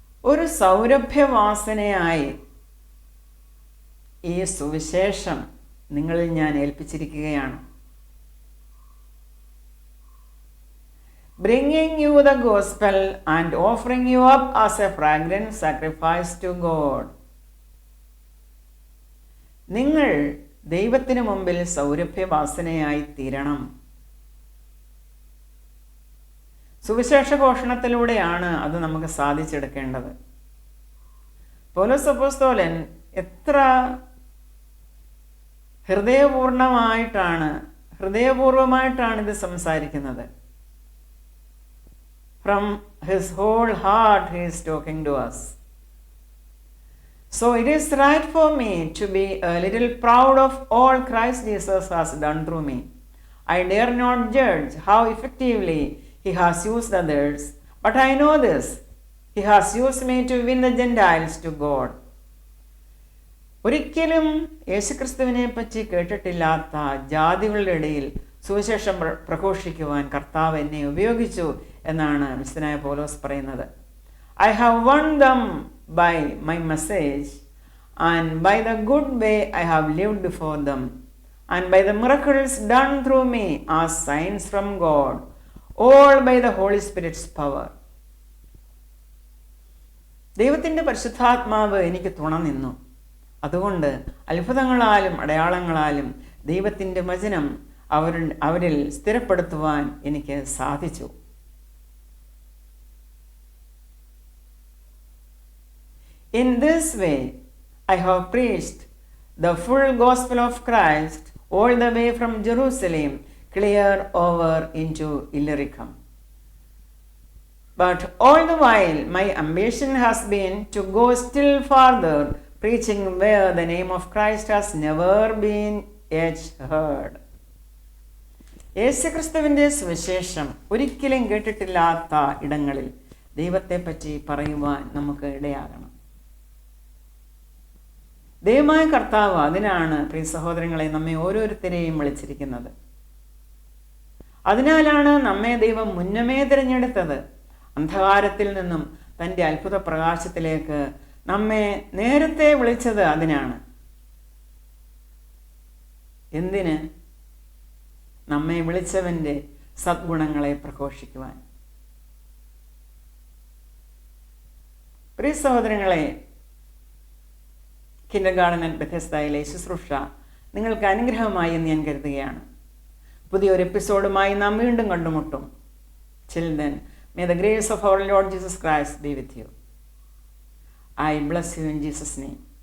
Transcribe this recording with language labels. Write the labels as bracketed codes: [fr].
[ml] ഒരു സൗരഭ്യവാസനയായി ഈ സുവിശേഷം നിങ്ങളിൽ ഞാൻ ഏൽപ്പിച്ചിരിക്കുകയാണ്. [en] Bringing you the gospel and offering you up as a fragrant sacrifice to God. [ml] നിങ്ങൾ ദൈവത്തിന് മുമ്പിൽ സൗരഭ്യവാസനയായി തീരണം. സുവിശേഷ ഘോഷണത്തിലൂടെയാണ് അത് നമുക്ക് സാധിച്ചെടുക്കേണ്ടത്. പൗലോസ് അപ്പോസ്തലൻ എത്ര ഹൃദയപൂർവമായിട്ടാണ് ഇത് സംസാരിക്കുന്നത്. [en] From his whole heart he is talking to us. So it is right for me to be a little proud of all Christ Jesus has done through me. I dare not judge how effectively he has used others, but I know this: he has used me to win the Gentiles to God. [ml] ഒരിക്കലും യേശുക്രിസ്തുവിനെ പറ്റി കേട്ടിട്ടില്ലാത്ത ജാതികളുടെ ഇടയിൽ സുവിശേഷം പ്രഘോഷിക്കുവാൻ കർത്താവ് എന്നെ ഉപയോഗിച്ചു എന്നാണ് മിസ്തനായ പൗലോസ് പറയുന്നത്. [en] I have won them by my message and by the good way I have lived before them and by the miracles done through me as signs from God, all by the Holy Spirit's power. [ml] ദൈവത്തിൻ്റെ പരിശുദ്ധാത്മാവ് എനിക്ക് തുണ നിന്നു. അതുകൊണ്ട് അത്ഭുതങ്ങളാലും അടയാളങ്ങളാലും ദൈവത്തിൻ്റെ വചനം അവരിൽ സ്ഥിരപ്പെടുത്തുവാൻ എനിക്ക് സാധിച്ചു. [en] In this way, I have preached the full gospel of Christ all the way from Jerusalem clear over into Illyricum. But all the while, my ambition has been to go still farther, preaching where the name of Christ has never been yet heard. [ml] യേശുക്രിസ്തുവിൻ്റെ സുവിശേഷം ഒരിക്കലും കേട്ടിട്ടില്ലാത്ത ഇടങ്ങളിൽ ദൈവത്തെപ്പറ്റി പറയുവാൻ നമുക്ക് ഇടയാകണം. ദൈവമായ കർത്താവ് അതിനാണ് പ്രിയ സഹോദരങ്ങളെ നമ്മെ ഓരോരുത്തരെയും വിളിച്ചിരിക്കുന്നത്. അതിനാലാണ് നമ്മെ ദൈവം മുന്നമേ തിരഞ്ഞെടുത്തത്. അന്ധകാരത്തിൽ നിന്നും തൻ്റെ അത്ഭുത പ്രകാശത്തിലേക്ക് നമ്മെ നേരത്തെ വിളിച്ചത് അതിനാണ്. എന്തിന്? നമ്മെ വിളിച്ചവൻ്റെ സദ്ഗുണങ്ങളെ പ്രഘോഷിക്കുവാൻ. പ്രിയ സഹോദരങ്ങളെ, കിൻഡർഗാർട്ടൻ ആൻഡ് ബെഥെസ്ദയിലെ ശുശ്രൂഷ നിങ്ങൾക്ക് അനുഗ്രഹമായി എന്ന് ഞാൻ കരുതുകയാണ്. പുതിയൊരു എപ്പിസോഡുമായി നാം വീണ്ടും കണ്ടുമുട്ടും. [en] Till then, may the grace of our Lord Jesus Christ be with you. I bless you in Jesus' name.